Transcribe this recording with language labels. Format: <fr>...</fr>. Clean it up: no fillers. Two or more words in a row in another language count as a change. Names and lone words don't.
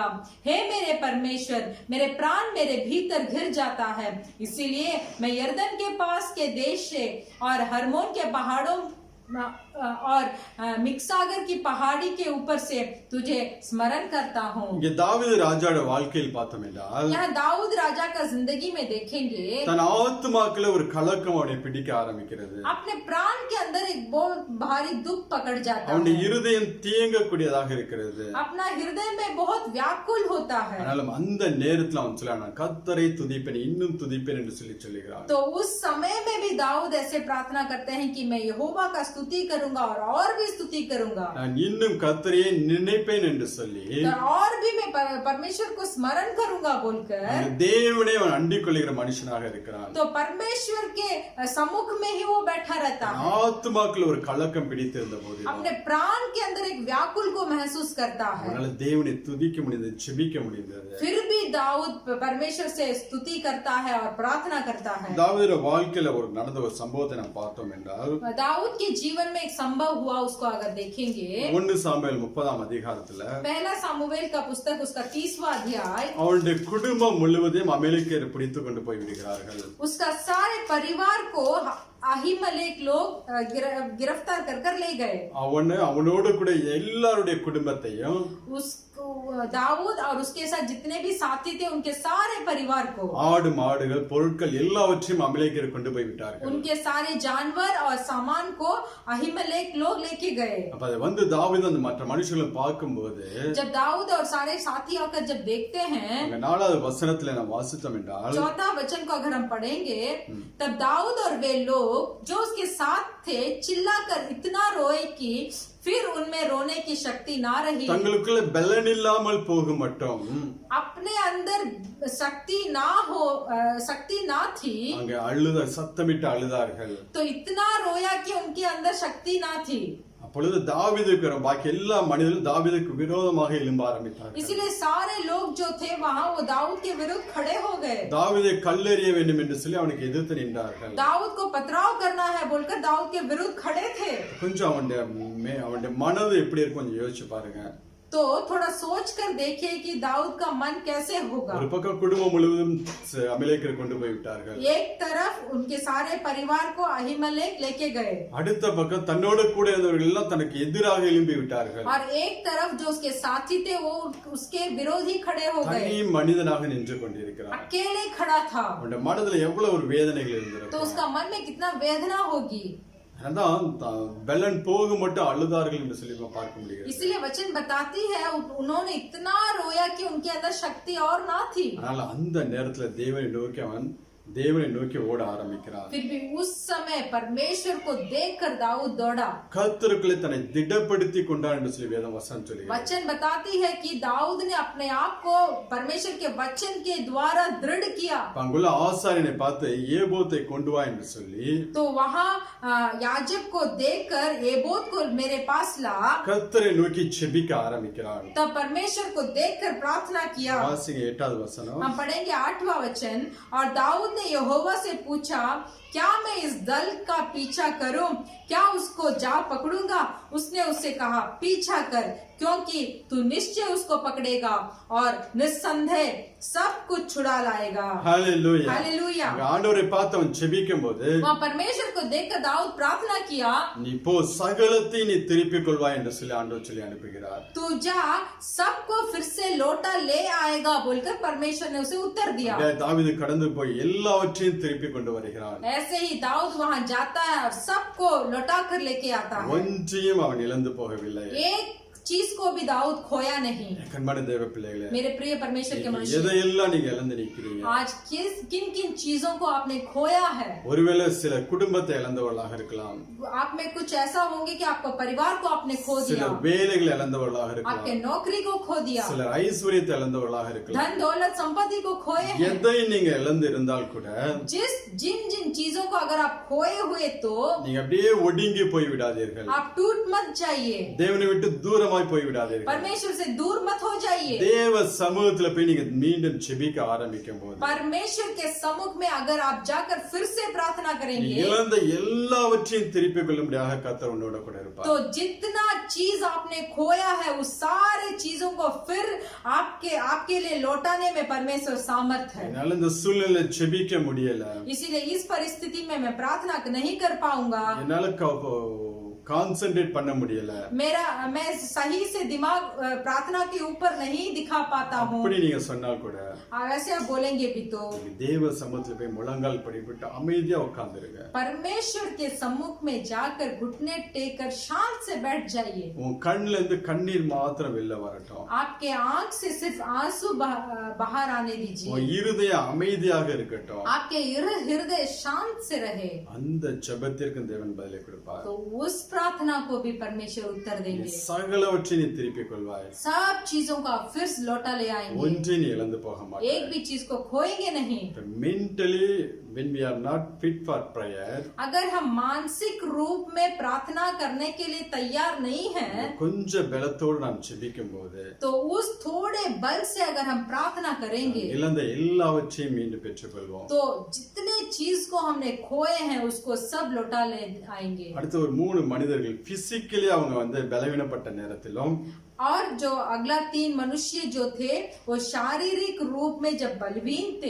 <hi>हे मेरे परमेश्वर, मेरे प्राण मेरे भीतर घिर जाता है, इसीलिए मैं यरदन के पास के देश से और हरमोन के पहाड़ों और मिक्सागर की पहाड़ी के ऊपर से तुझे स्मरण करता हूँ।</hi> <ta>இங்கே தாவீது ராஜாவோட வாழ்க்கையில் பார்த்தோம் என்றால்</ta> <hi>यहाँ दाऊद राजा का जिंदगी में देखेंगे,</hi> <ta>தன் ஆத்துமாக்குள்ள ஒரு கலக்கம் அவனை பிடிக்க ஆரம்பிக்கிறது.</ta> <hi>अपने प्राण के अंदर एक बहुत भारी दुख पकड़ जाता</hi> <ta>அவனுடைய</ta> <hi>है,</hi> <ta>இருதயம் தேங்கக்கூடியதாக இருக்கிறது.</ta> <hi>अपना हृदय में बहुत व्याकुल होता है।</hi> <ta>ஆனாலும் அந்த நேரத்தில் அவன் சொல்றான், கர்த்தரை துதிப்பேன், இன்னும் துதிப்பேன் என்று சொல்லுகிறான்.</ta> <hi>तो उस समय में भी दाऊद ऐसे प्रार्थना करते हैं कि मैं यहोवा का स्तुति करूंगा और भी स्तुति करूंगा,</hi> <ta>நான் இன்னும் கர்த்தரையே நினைப்பேன் என்று சொல்லி</ta> <hi>और भी मैं परमेश्वर को स्मरण करूंगा बोलकर</hi> <ta>தேவனே அவன் அண்டிக் கொள்ளுகிற மனுஷனாக இருக்கிறான்.</ta> <hi>तो परमेश्वर के सम्मुख में ही वो बैठा रहता है।</hi> <ta>ஆத்துமாக்குள்ள ஒரு கலக்கம் பிடித்திருந்த போது</ta> <hi>अपने प्राण के अंदर एक व्याकुल को महसूस करता है,</hi> <ta>அவனால தேவனை துதிக்க முடிந்தது, ஜெபிக்க முடிந்தது.</ta> <hi>फिर भी दाऊद परमेश्वर से स्तुति करता है और प्रार्थना करता है।</hi> <ta>தாவீதுடைய வாழ்க்கையில ஒரு நடந்த ஒரு சம்பவத்தை நாம் பார்த்தோம் என்றால்</ta> <hi>दाऊद के जीवन में एक संभव हुआ, उसको अगर देखेंगे</hi> <ta>1 சாமுவேல் 30ஆம் அதிகாரத்துல</ta> <hi>पहला सामुवेल का पुस्तक उसका 30वां अध्याय,</hi> <ta>அவனுடைய குடும்பம் முழுவதையும் அமலேக்கியர் பிடித்து கொண்டு போய் விடுகிறார்கள்.</ta> <hi>उसका सारे परिवार को अहीमलेक लोग गिरफ्तार कर ले गए।</hi> <ta>அவனோடு கூட எல்லாருடைய குடும்பத்தையும்</ta> <hi>दाऊद और उसके साथ जितने भी साथी थे उनके सारे परिवार को,</hi> <ta>ஆடு மாடுகள் பொருட்கள் எல்லாவற்றையும் அமலேக்கியர் கொண்டு போய் விட்டார்கள்.</ta> <hi>उनके सारे जानवर और सामान को अहीमलेक लोग लेके गए।</hi> <ta>அப்ப அதை வந்து தாவீது அந்த மற்ற மனுஷங்களை பார்க்கும்போது</ta> <hi>जब दाऊद और सारे साथी आकर जब देखते हैं,</hi> <ta>அங்க 4வது வசனத்துல நாம் வாசித்தோம் என்றால்</ta> <hi>4वां वचन को अगर हम पढ़ेंगे, तब दाऊद और वे लोग जो उसके साथ थे चिल्लाकर इतना रोए कि फिर उनमें रोने की शक्ति ना रही।</hi> <ta>தங்களுக்குள்ள பலன் இல்லாமல் போக மட்டும்</ta> <hi>अपने अंदर शक्ति ना थी,</hi> <ta>அங்க சத்தமிட்டு அழுதார்கள்.</ta> <hi>तो इतना रोया कि उनके अंदर शक्ति ना थी।</hi> <ta>அப்பொழுது தாவீதுக்கு பாக்கி எல்லா மனிதர்களும் தாவீதுக்கு விரோதமாக எழும்ப ஆரம்பித்தார்கள்.</ta> <hi>इसीलिए सारे लोग जो थे वहाँ वो दाऊद के विरुद्ध खड़े हो गए।</hi> <ta>தாவீதை கல்லெறிய வேண்டும் என்று சொல்லி அவனுக்கு எதிர்த்து நின்றார்கள்.</ta> <hi>दाऊद को पथराव करना है बोलकर दाऊद के विरुद्ध खड़े थे।</hi> <ta>கொஞ்சம் அவனுடைய மனது எப்படி இருக்கும் கொஞ்சம் யோசிச்சு பாருங்க.</ta> <hi>तो थोड़ा सोच कर देखिए कि दाऊद का मन कैसे होगा।</hi> <ta>ஒரு பக்கம் குடும்பம் முழுவதும் அமலேக்கரை கொண்டு போய் விட்டார்கள்.</ta> <hi>एक तरफ उनके सारे परिवार को अहीमलेक लेके गए</hi> <ta>அடுத்த பக்கம் தன்னோட கூட இருந்தவர்கள் எல்லாம் தனக்கு எதிராக எழும்பி விட்டார்கள்.</ta> <hi>और एक तरफ जो उसके साथी थे वो उसके विरोधी खड़े हो गए।</hi> <ta>தனி மனிதனாக நின்று கொண்டிருக்கிறார்.</ta> <hi>अकेले खड़ा था</hi> <ta>அவருடைய மனதுல எவ்வளவு ஒரு வேதனைகள்</ta> <hi>तो</hi> <ta>இருந்திருக்கும்.</ta> <hi>उसका मन में कितना वेदना होगी।</hi> <ta>அதான் பெலன் போக மட்டும் அழுதார்கள் என்று சொல்லி பார்க்க முடியாது.</ta> <hi>इसलिए वचन बताती है उन्होंने इतना रोया कि उनके अंदर शक्ति और ना थी।</hi> <ta>ஆனால் அந்த நேரத்துல தேவனை நோக்கி ஓட ஆரம்பிக்கிறார்.</ta> <hi>फिर भी उस समय परमेश्वर को देखकर दाऊद दौड़ा।</hi> <ta>கர்த்தருக்குள்ளே தன்னை திடப்படுத்தி கொண்டார் என்று சொல்லி வேதம் வசனம் சொல்லுகிறது.</ta> <hi>वचन बताती है कि दाऊद ने अपने आप को परमेश्वर के वचन के द्वारा दृढ़ किया।</hi> <ta>அங்குள்ள ஆசாரியனை பார்த்து ஏபோத்தை கொண்டு வா என்று சொல்லி</ta> <hi>तो वहाँ याजक को देखकर एबोद को मेरे पास ला।</hi> <ta>கர்த்தரை நோக்கி ஜெபிக்க ஆரம்பிக்கிறார்.</ta> <hi>तब परमेश्वर को देखकर प्रार्थना किया।</hi> <ta>வாசிங்க 8வது வசனம்.</ta> <hi>हम पढ़ेंगे 8वां वचन। और दाऊद ने यहोवा से पूछा, क्या मैं इस दल का पीछा करूं? क्या उसको जा पकड़ूंगा? उसने उससे कहा, पीछा कर, क्योंकि तू निश्चय उसको पकड़ेगा और निस्संदेह सब कुछ छुड़ा लाएगा।</hi> <ta>ஹalleluya.</ta> <hi>हालेलुया।</hi> <ta>ஆண்டவரை பார்த்து அவன் ஜெபிக்கும்போது</ta> <hi>वहाँ परमेश्वर को देखकर दाऊद प्रार्थना किया,</hi> <ta>நீ போ சகலத்தை நீ திருப்பிக் கொள்வாய் என்று சொல்லி ஆண்டவர் சொல்லி அனுப்புகிறார்.</ta> <hi>तू जा सबको फिर से लौटा ले आएगा बोलकर परमेश्वर ने उसे उत्तर दिया।</hi> <ta>தாவீது கடந்து போய் எல்லாவற்றையும் திருப்பிக் கொண்டு வருகிறான்.</ta> <hi>ऐसे ही दाऊद वहाँ जाता है और सबको लौटा कर लेके आता है।</hi> <ta>ஒன்றையும் அவன் இழந்து போகவில்லை.</ta> <hi>एक चीज को भी दाऊद खोया नहीं।</hi> <ta>கண்பான தேவ பிள்ளைகளே,</ta> <hi>मेरे प्रिय परमेश्वर के मनुष्य,</hi> <ta>எதையெல்லாம் நீங்க இழந்து நிக்கிறீங்க?</ta> <hi>आज किन किन चीजों को आपने खोया है?</hi> <ta>ஒருவேளை சில குடும்பத்தை இழந்தவர்களாக இருக்கலாம்.</ta> <hi>आप में कुछ ऐसा होंगे कि आपको परिवार को आपने खो</hi> <ta>சில</ta> <hi>दिया,</hi> <ta>வேலைகளை இழந்தவர்களாக இருக்கலாம்.</ta> <hi>आपके नौकरी को खो दिया,</hi> <ta>சில ஐஸ்வரியத்தை இழந்தவர்களாக இருக்கலாம்.</ta> <hi>धन दौलत संपत्ति को खोए हैं।</hi> <ta>எதை நீங்க இழந்து இருந்தால் கூட</ta> <hi>जिन जिन चीजों को अगर आप खोए हुए तो</hi> <ta>நீங்க அப்படியே ஒடுங்கி போய் விடாதீர்கள்.</ta> <hi>आप टूट मत जाइए,</hi> <ta>தேவனை விட்டு தூரமாய் போய் விடாதீர்கள்.</ta> <hi>परमेश्वर से दूर मत हो जाइए।</hi> <ta>தேவ சமூகத்துல போய் நீங்க மீண்டும் ஜெபிக்க ஆரம்பிக்கும் போது</ta> <hi>परमेश्वर के सम्मुख में अगर आप जाकर फिर से प्रार्थना</hi> <ta>நீ</ta> <hi>करेंगे</hi> <ta>இழந்த எல்லாவற்றையும் திருப்பிக் கொள்ளும்படியாக கர்த்தர் உன்னோட கூட இருப்பார்.</ta> <hi>तो जितना चीज आपने खोया है उस सारे चीजों को फिर आपके लिए लौटाने में परमेश्वर सामर्थ है।</hi> <ta>என்னால இந்த சூழ்நிலை ஜெபிக்க முடியல,</ta> <hi>इसीलिए इस परिस्थिति में मैं प्रार्थना नहीं कर पाऊंगा,</hi> <ta>என்னால கான்சென்ட்ரேட் பண்ண முடியல,</ta> <hi>मैं सही से दिमाग प्रार्थना के ऊपर नहीं दिखा पाता हूँ,</hi> <ta>அப்படி நீங்க சொன்னால் கூட</ta> <hi>ऐसे आप बोलेंगे भी तो</hi> <ta>நீங்க தேவ சமூகத்துல போய் முழங்கால் படிவிட்டு அமைதியா உட்கார்ந்துருங்க.</ta> <hi>परमेश्वर के सम्मुख में जाकर घुटने टेक कर शांत से बैठ जाइए।</hi> <ta>உன் கண்ணுல இருந்து கண்ணீர் மாத்திரம் வெளில வரட்டும்.</ta> <hi>आपके आंख से सिर्फ आंसू बाहर आने दीजिए,</hi> <ta>உன் இருதயம் அமைதியாக இருக்கட்டும்.</ta> <hi>आपके हृदय शांत से रहे,</hi> <ta>அந்த ஜெபத்திற்கு தேவன் பதிலை கொடுப்பார்.</ta> <hi>तो उस प्रार्थना को भी परमेश्वर उत्तर देंगे।</hi> <ta>சகலவற்றையும் நீ திருப்பிக் கொள்வாய்.</ta> <hi>सब चीजों का फिर लौटा ले आएंगे,</hi> <ta>ஒன்றை நீ இழந்து போக மாட்டாய்.</ta> <hi>एक भी चीज को खोएंगे नहीं।</hi> <en>mentally when we are not fit for prayer,</en> <hi>अगर हम मानसिक रूप में प्रार्थना करने के लिए तैयार नहीं हैं,</hi> <ta>கொஞ்சம் பலத்தோடு நாம் ஜெபிக்கும் போது</ta> <hi>तो उस थोड़े बल से अगर हम प्रार्थना करेंगे</hi> <ta>இழந்த எல்லாவற்றையும் மீண்டும் பெற்றுக்கொள்வோம்.</ta> <hi>तो जितने चीज को हमने खोए हैं उसको सब लौटा ले आएंगे।</hi> <ta>அடுத்து ஒரு 3 மனிதர்கள் பிசிக்கலி அவங்க பலவீனப்பட்ட நேரத்திலும்</ta> <hi>और जो अगला 3 मनुष्य जो थे वो शारीरिक रूप में जब बलवीन थे,</hi>